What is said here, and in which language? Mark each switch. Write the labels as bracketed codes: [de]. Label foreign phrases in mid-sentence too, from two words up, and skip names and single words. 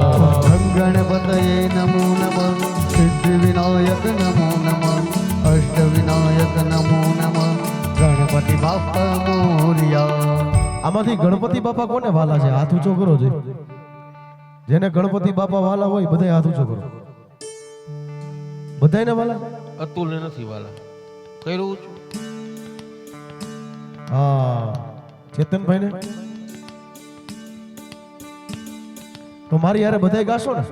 [sa] गणपतये नमो नमः, सिद्धि विनायक नमो नमः, अष्ट विनायक नमो नमः, [mr] गणपति बाप्पा मोरिया. [gu] આમાંથી ગણપતિ બાપા કોને વાલા છે? હાથ ઊંચો કરો છે. જેને ગણપતિ બાપા વાલા હોય બધાય હાથ ઊંચો કરો. બધાયને વાલા? અતુલ ને નથી વાલા. કર્યું છું. હા, ચેતનભાઈ ને તો મારી હારે બધાય ગાશો ને?